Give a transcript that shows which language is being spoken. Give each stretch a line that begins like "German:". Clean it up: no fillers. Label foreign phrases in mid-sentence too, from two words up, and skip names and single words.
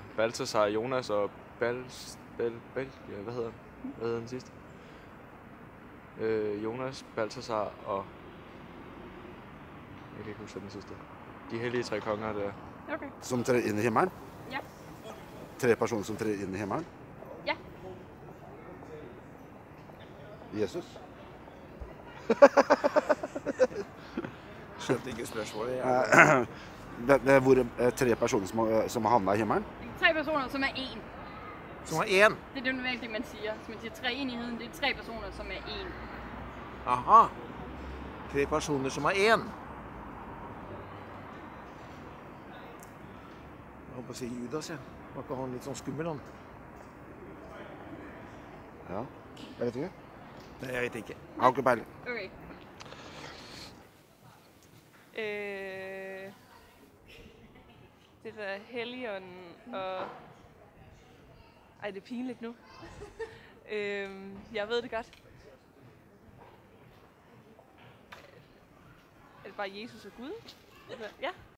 Danish: Balthasar, Jonas og ja, hvad hedder den sidste? Jonas, Balthasar og... Jeg kan ikke huske den sidste. De hellige tre konger der. Okay. Som træder ind i himmelen? Ja. 3 personer som træder ind i himmelen? Ja. Jesus?
Norwegian: Skjønte ikke spørsmålet.
Danish: Hvor er 3 personer som har havnet i himmelen? 3 personer, som er én. Som er én? Det er det normalt, det man siger. Så man siger treenigheden, det er 3 personer, som er én. Aha. 3 personer som er én.
Norwegian: Jeg håper å si Judas, ja. Var ikke han litt sånn skummel, han? Ja. Jeg vet ikke. Nej, jeg vet ikke. Jeg har ikke peiling. Okay.
Danish: Det der Helligånden og... Ej, det er pinligt nu. Jeg ved det godt. Er det bare Jesus og Gud? Ja.